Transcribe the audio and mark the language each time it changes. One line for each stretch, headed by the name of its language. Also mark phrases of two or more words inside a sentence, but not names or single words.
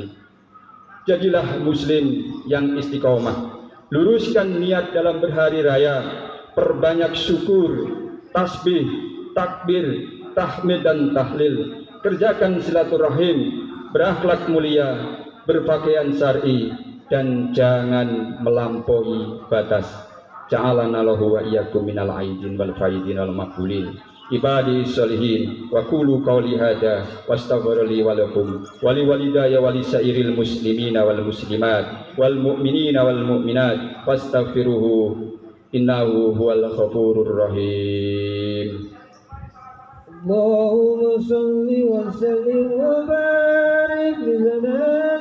Indonesian: Jadilah muslim yang istiqomah, luruskan niat dalam berhari raya, perbanyak syukur, tasbih, takbir, tahmid dan tahlil, kerjakan silaturahim, berakhlak mulia, berpakaian syar'i, dan jangan melampaui batas.
Arabic: جعلنا الله وإياكم من العائدين والفائزين والمقبولين عباد صالحين وقولوا قولي هذا وأستغفر الله ولكم ولوالدي ولسائر المسلمين والمسلمات والمؤمنين والمؤمنات واستغفروه إنه هو الغفور الرحيم. اللهم صل وسلم وبارك